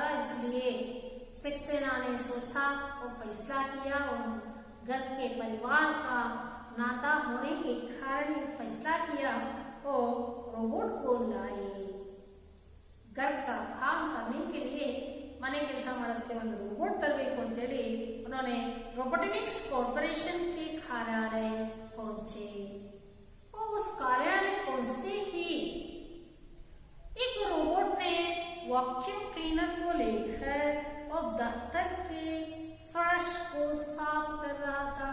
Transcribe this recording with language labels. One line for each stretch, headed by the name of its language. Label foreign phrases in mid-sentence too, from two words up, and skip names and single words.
Hindi: इसलिए सक्सेना ने सोचा और फैसला किया और घर के परिवार का नाता होने के कारण फैसला किया और रोबोट को लाए। घर का काम करने के लिए मने
Kannada: ಕೆಲಸ ಮಾಡೋಕ್ಕೆ ಒಂದು
Hindi: रोबोट
Kannada: ತರಬೇಕು ಅಂತ ಹೇಳಿ
Hindi: उन्होंने रोबोटिक्स कॉरपोरेशन के कार्यालय पहुंचे और उस कार्यालय पहुंचते ही एक रोबोट ने
English: vacuum cleaner
Hindi: को लेकर और दफ्तर के फर्श को साफ कर रहा था।